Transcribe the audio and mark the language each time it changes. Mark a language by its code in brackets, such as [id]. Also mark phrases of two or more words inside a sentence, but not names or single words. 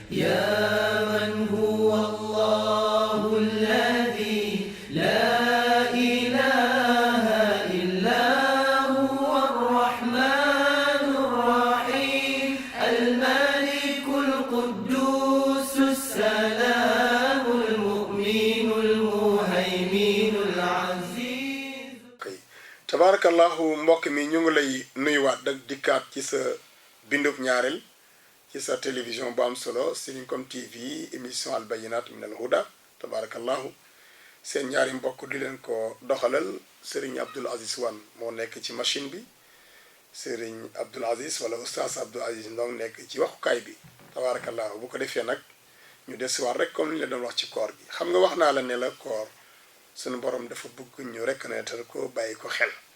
[ar] يا من هو الله الذي لا إله إلا هو الرحمن الرحيم الملك القدوس السلام المؤمن المهيمن العزيز. [wo] tabarakallahu mbokk mi ñu ngi lay nuyuwaat dak dikkaat ci sa bindub ñaareel ci sa télévision bu am solo Seninkom TV émission Al Bayinat min al Huda tabarakallahu seen ñaari mbokk di leen ko doxalal Serigne Abdoul Aziz Wane moo nekk ci machine bi Serigne Abdoul Aziz wala Oustaz Abdoul Aziz Ndong nekk ci waxukaay bi tabarakallahu bu ko defee nag ñu desiwaat rek comme ni la doon wax ci koor gi xam nga wax naa la ne la koor sunu borom dafa bëgg ñu reconnaître ko bàyyi ko xel